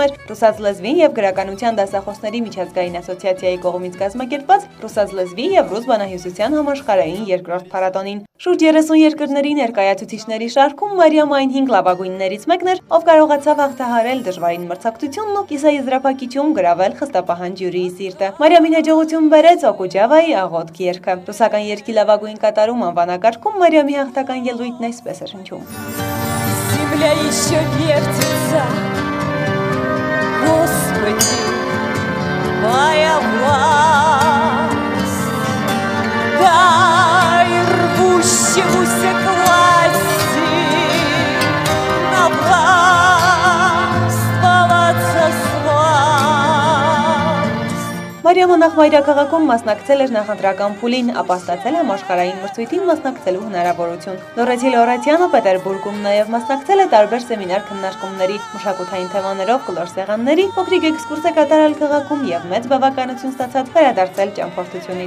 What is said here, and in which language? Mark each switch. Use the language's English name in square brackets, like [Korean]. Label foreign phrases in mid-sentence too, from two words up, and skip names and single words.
[Armenian] էր ռուսաց լեզվի եւ գրականության դասախոսների միջազգային ասոցիացիայի կողմից կազմակերպված ռուսաց լեզվի եւ ռուս բանահյուսության համաշխարհային երկրորդ փառատոնին։ Շուրջ 30 երկրների ներկայացուցիչների շարքում Մարիամը այն 5 լավագույններից մեկն էր, ով կարողացավ հաղթահարել դժվարին մրցակցությունն ու կիսաեզրափակիչում գրավել խստապահան ժյուրիի սիրտը։ Մարիամին հաջողություն բերեց Օկուջավայի աղոթք երգը։ Ռուսական երգի լավագույն կատարում անվանակարգում Մարիամի հաղթական ելույթն այսպես էր հնչում։ [Russian] Земля еще вертится, Господи, моя власть, дай рвущемуся к власти навластвоваться сласть. [Armenian] Մարիամը նախ մայրաքաղաքում մասնակցել էր նախընտրական փուլին, ապա ստացել համաշխարհային մրցույթին մասնակցելու հնարավորություն։ Լորեցի Լորեցյանը Պետերբուրգում նաև մասնակցել է տարբեր սեմինար քննարկումների, մշակութային թեմաներով կլոր սեղանների, փոքրիկ էքսկուրս է կատարել քաղաքում եւ մեծ բավականություն ստացած վերադարձել ճամփորդությունից։